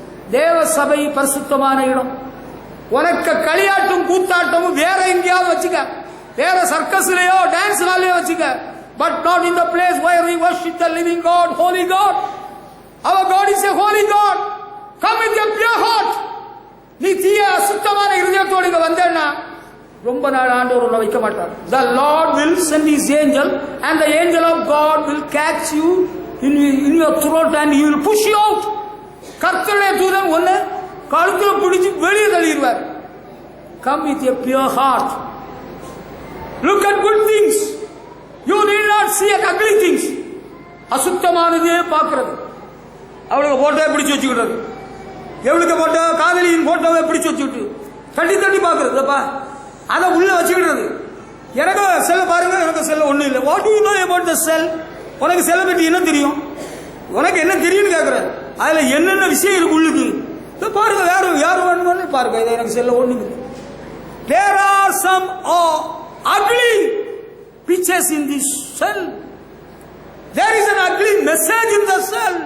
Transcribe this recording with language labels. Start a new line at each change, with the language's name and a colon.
Tamil: தேவ சபை பரிசுத்தமான இடம். உனக்கு களியாட்டும் கூத்தாட்டமும் வேற எங்கேயாவது வச்சுக்க, வேற சர்க்கஸ்லயோ டான்ஸ் ஹாலையோ வச்சுக்க.
English: But not in the place where we worship the living God, holy God. அவர் God is a holy God. Come with a pure heart.
Tamil: நீ தீய அசுத்தமான இருதயத்தோடு இங்க வந்தேன்னா ரொம்ப நாள் ஆண்டவர் உன்னை வைக்க மாட்டார்.
English: The Lord will send his angel and the angel of God will catch you in your throat and he will push you out.
Tamil: கர்த்தருடைய தூதன் ஒன்னு கழுத்துல பிடிச்சு வெளியே தள்ளிடுவார்.
English: Come with a pure heart. Look at good things. You need not see at ugly things.
Tamil: அசுத்தமானதே பார்க்கிறது. அவளுக்கு photo பிடிச்சு வச்சுக்கிட்டது. எவளுக்கு photo? காதலியின் போட்டோவை பிடிச்சு வச்சுக்கிட்டு தட்டி தட்டி பார்க்கறதுப்பா. அதை உள்ள வச்சுக்கிடுறது. எனக்கு செல்ல பாருங்க, எனக்கு செல்ல ஒண்ணும் இல்லை.
English: What do you know about the cell?
Tamil: உனக்கு செல்ல பற்றி என்ன தெரியும்? உனக்கு என்ன தெரியும்னு கேட்கற. அதுல என்னென்ன விஷயம் இருக்கு உள்ளுக்கு பாருங்க. யாரு வேணும்னு பாருங்க. இதை எனக்கு செல்ல ஒண்ணுங்க.
English: There are some ugly pictures in this cell. There is an ugly message in the cell.